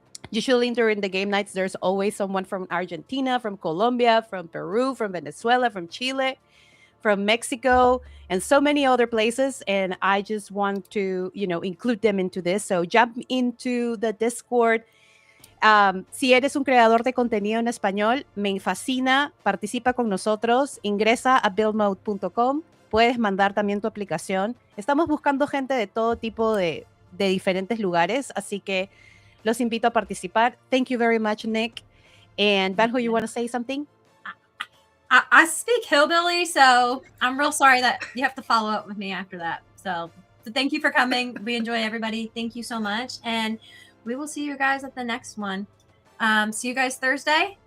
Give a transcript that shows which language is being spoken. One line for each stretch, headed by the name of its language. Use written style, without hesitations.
English: Usually during the game nights, there's always someone from Argentina, from Colombia, from Peru, from Venezuela, from Chile, from Mexico, and so many other places. And I just want to, include them into this. So jump into the Discord.
Spanish: Si eres un creador de contenido en español, me fascina, participa con nosotros, ingresa a buildmode.com, puedes mandar también tu aplicación. Estamos buscando gente de todo tipo de diferentes lugares, así que los invito a participar.
English: Thank you very much, Nick. And Banjo, you want to say something? I speak hillbilly, so I'm real sorry that you have to follow up with me after that. So thank you for coming. We enjoy everybody. Thank you so much. And we will see you guys at the next one. See you guys Thursday.